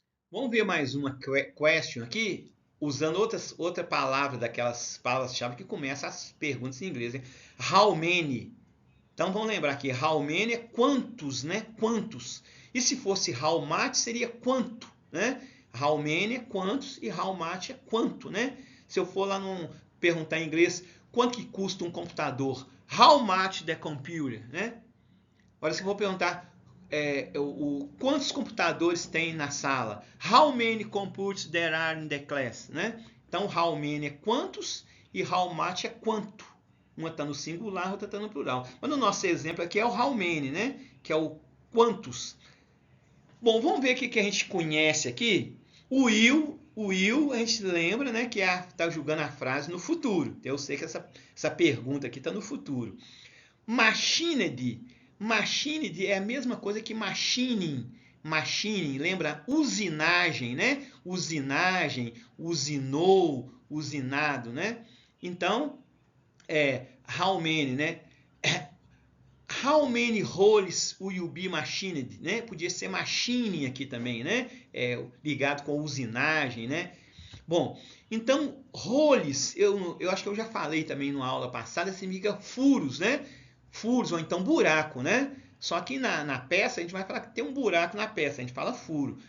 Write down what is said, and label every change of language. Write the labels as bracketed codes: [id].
[pt] Vamos ver mais uma question aqui, usando outra palavra daquelas palavras-chave que começam as perguntas em inglês. Hein? How many? Então vamos lembrar aqui, how many é quantos, né? Quantos. E se fosse how much, seria quanto, né? How many é quantos e how much é quanto, né? Se eu for lá perguntar em inglês, quanto que custa um computador? [en] How much the computer, né? [pt] Agora se eu vou perguntar quantos computadores tem na sala? [en] How many computers there are in the class? [pt] Né? Então, how many é quantos e how much é quanto. Uma está no singular, outra está no plural. Mas no nosso exemplo aqui é o how many, né? Que é o quantos. Bom, vamos ver o que a gente conhece aqui. O will, a gente lembra, né? Que está julgando a frase no futuro. Eu sei que essa pergunta aqui está no futuro. Machined. Machined é a mesma coisa que machining. Machining, lembra? Usinagem, né? Usinagem, usinou, usinado, né? Então, how many, né? [en] How many holes will you be machined, né? [pt] Podia ser machining aqui também, né? Ligado com usinagem, né? Bom, então, holes, eu acho que eu já falei também numa aula passada, significa furos, né? Furos, ou então buraco, né? Só que na peça a gente vai falar que tem um buraco na peça, a gente fala furo.